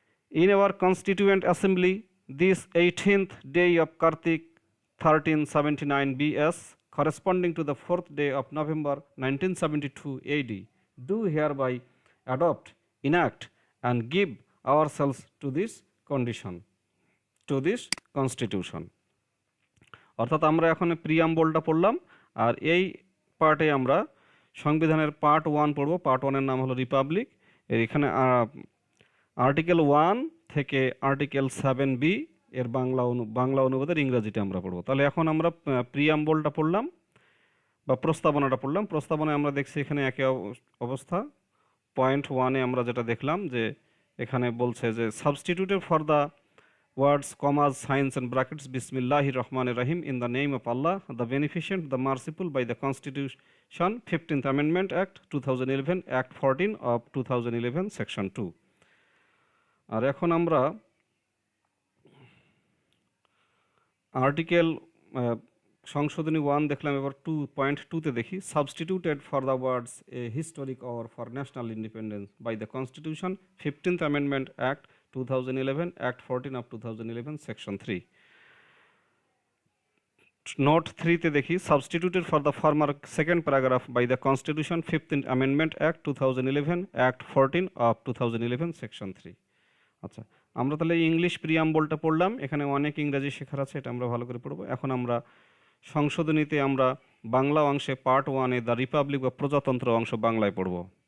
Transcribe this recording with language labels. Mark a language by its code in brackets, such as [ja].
[en] In our Constituent Assembly, this 18th day of Kartik 1379 BS, corresponding to the 4th day of November 1972 AD, do hereby adopt, enact and give ourselves to this condition, to this Constitution. [bn] অর্থাৎ আমরা এখন প্রিয়াম্বলটা পড়লাম, আর এই পার্টে আমরা সংবিধানের part 1 পড়ব। Part 1 এর নাম হলো রিপাবলিক। এর এখানে আর্টিকেল 1 থেকে আর্টিকেল 7B এর বাংলা অনুবাদের ইংরেজিটা আমরা পড়ব। তাহলে এখন আমরা প্রিয়াম্বলটা পড়লাম বা প্রস্তাবনাটা পড়লাম। প্রস্তাবনায় আমরা দেখছি এখানে একই অবস্থা। পয়েন্ট 1-এ আমরা যেটা দেখলাম যে এখানে বলছে যে [en] Substituted for the words, commas, signs and brackets, Bismillahir Rahmanir Rahim, in the name of Allah, the beneficent, the merciful, by the Constitution, 15th Amendment Act, 2011, Act 14 of 2011, Section 2. [bn] আর এখন আমরা আর্টিকেল সংশোধনী 1 দেখলাম, এবার 2.2-তে দেখি। [en] Substituted for the words a historic or for national independence by the constitution, 15th Amendment Act, 2011, Act 14 of 2011, Section 3. Note [bn] 3-তে দেখি, [en] substituted for the former second paragraph by the Constitution, 15th Amendment Act, 2011, Act 14 of 2011, Section 3. [bn] আচ্ছা, আমরা তাহলে English প্রিয়াম্বলটা পড়লাম। এখানে অনেক ইংরেজি শেখার আছে, এটা আমরা ভালো করে পড়বো। এখন আমরা সংশোধনীতে আমরা বাংলা অংশে পার্ট 1-এ দ্য রিপাবলিক বা প্রজাতন্ত্র অংশ বাংলায় পড়বো।